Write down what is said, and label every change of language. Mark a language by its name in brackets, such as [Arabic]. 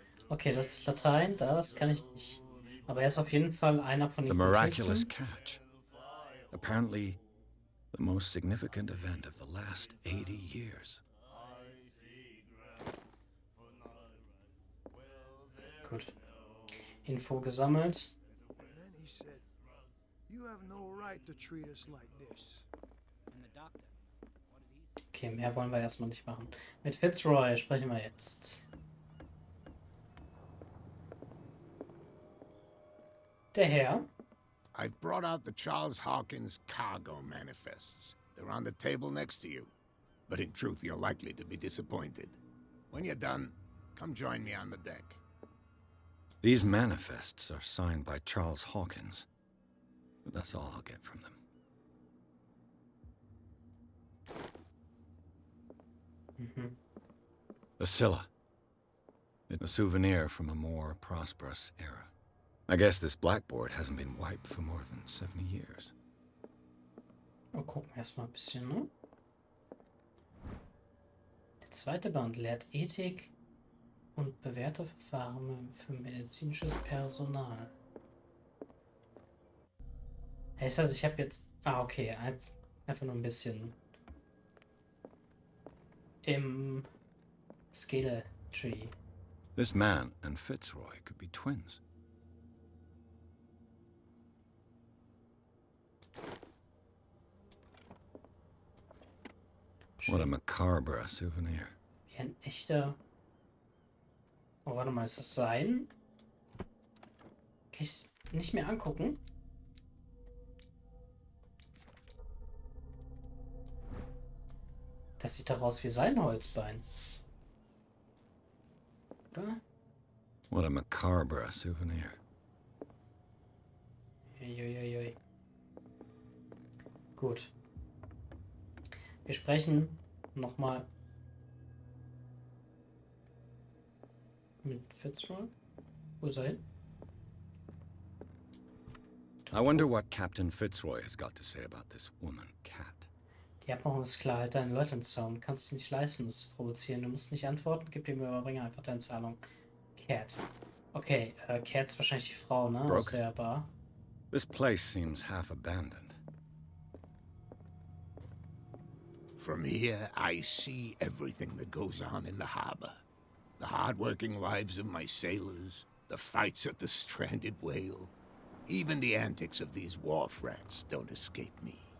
[German] Okay, das ist Latein, das kann ich nicht. Aber er ist auf jeden Fall einer von [English] The [German] den [English] miraculous [German] Kultisten. [English] catch. Apparently, the most significant event of the last 80 years. [German] Gut. Info gesammelt. [English] And then he said, "You have no right to treat us like this." [German] Okay, mehr wollen wir erstmal nicht machen. Mit Fitzroy sprechen wir jetzt. Der Herr. [English] I've brought out the Charles Hawkins cargo manifests. They're on the table next to you. But in truth, you're likely to be disappointed. When you're done, come join me on the deck. These manifests are signed by Charles Hawkins. But that's all I'll get from them. The Scylla. It's a souvenir from a more prosperous era. I guess this blackboard hasn't been wiped for more than 70 years. [German] Oh, gucken wir erstmal ein bisschen, ne? Der zweite Band lehrt Ethik und bewährte Verfahren für medizinisches Personal. Heißt das, ich habe jetzt... Ah, okay. Einfach nur ein bisschen im Skill Tree. [English] This man and Fitzroy could be twins. What a macabre souvenir. [German] Wie ein echter... Oh, warte mal, ist das sein? Kann ich es nicht mehr angucken? Das sieht doch aus wie sein Holzbein. Oder? [English] What a macabre souvenir. [German] Uiuiui. Gut. Wir sprechen nochmal mit Fitzroy. Wo ist er hin? [English] I wonder what Captain Fitzroy has got to say about this woman, Cat. [German] Die Abmachung ist klar, halt deine Leute im Zaun. Du kannst dich nicht leisten, uns zu provozieren. Du musst nicht antworten, gib dem Überbringer einfach deine Zahlung. Cat. Okay, Cat ist wahrscheinlich die Frau, ne? Aus der Bar. [English] This place seems half abandoned. From here, I see everything that goes on in the harbor. The hard-working lives of my sailors, the fights at the stranded whale. Even the antics of these wharf rats don't escape me.